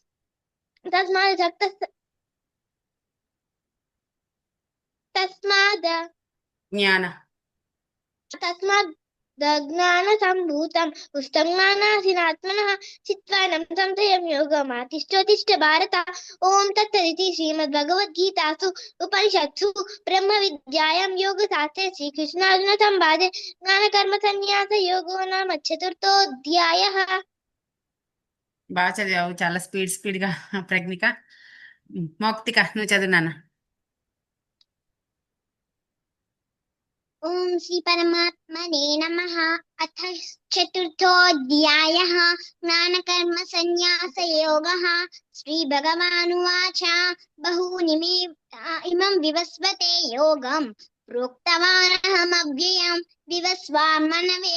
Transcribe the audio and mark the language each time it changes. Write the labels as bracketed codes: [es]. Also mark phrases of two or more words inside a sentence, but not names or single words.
[sa] तस्माद् ज्ञानसम्भूतं पुस्तकं ज्ञानासीनात्मनः चित्वानं संशयं योगमातिष्ठोतिष्ठ भारत ओम तत्सदिति श्रीमद्भगवद्गीतासु उपनिषत्सु ब्रह्मविद्यायां योगशास्त्रे श्रीकृष्णार्जुनसंवादे ज्ञानकर्मसन्न्यासयोगो नाम चतुर्थोऽध्यायः। [te] బాగా చదివావు, చాలా స్పీడ్గా ప్రజ్ఞిక. మౌక్తిక నువ్వు చదువు నాన్న. [sa] ओम श्री परमात्मने नमः। अथ चतुर्थोऽध्यायः ज्ञानकर्म संन्यास योगः। श्री भगवानुवाच बहूनि मे इमं विवस्वते योगं प्रोक्तवानहमव्ययं विवस्वान्मनवे